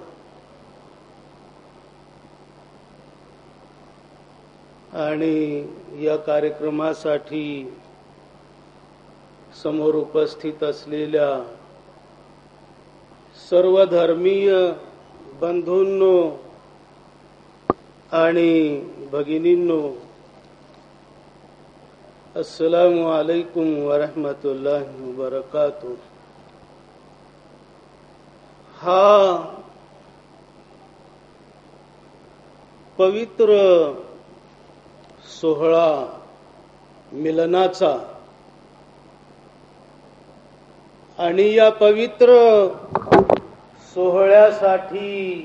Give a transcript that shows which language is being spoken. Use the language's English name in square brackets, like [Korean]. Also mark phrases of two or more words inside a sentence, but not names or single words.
[Marathi] आणि या कार्यक्रमासाठी समोर उपस्थित असलेल्या सर्व धर्मीय बंधूंनो आणि भगिनींनो, [Arabic] السلام عليكم ورحمة الله وبركاته. [Marathi] हा पवित्र सोहळा मिलनाचा आणि या पवित्र सोहळ्यासाठी,